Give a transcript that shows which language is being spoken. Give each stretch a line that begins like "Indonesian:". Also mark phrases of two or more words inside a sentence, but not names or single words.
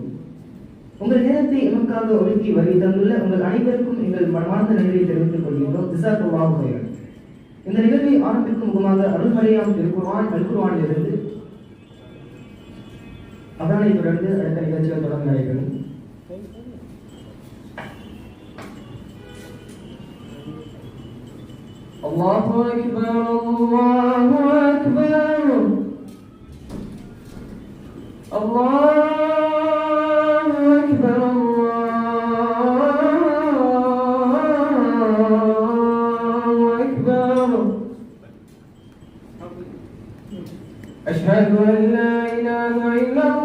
Tamil: உங்கள் நேரத்தை எமக்காக ஒதுக்கி வருகை தந்துள்ள உங்கள் அனைவருக்கும் எங்கள் மனமார்ந்த நன்றியை தெரிவித்துக் கொள்கின்றோம்.
Arabic: جزاك الله خيرا.
Tamil: இந்த நிகழ்வை ஆரம்பிக்கும் முகமாக அருள்மறையாம் திருக்குர்ஆன் அல்-குர்ஆனிலிருந்து அதனை தொடர்ந்து அடுத்த நிகழ்ச்சிகள் தொடர்ந்து நடைபெறும்.
Arabic: الله أكبر الله أكبر الله أكبر الله أكبر أشهد أن لا إله إلا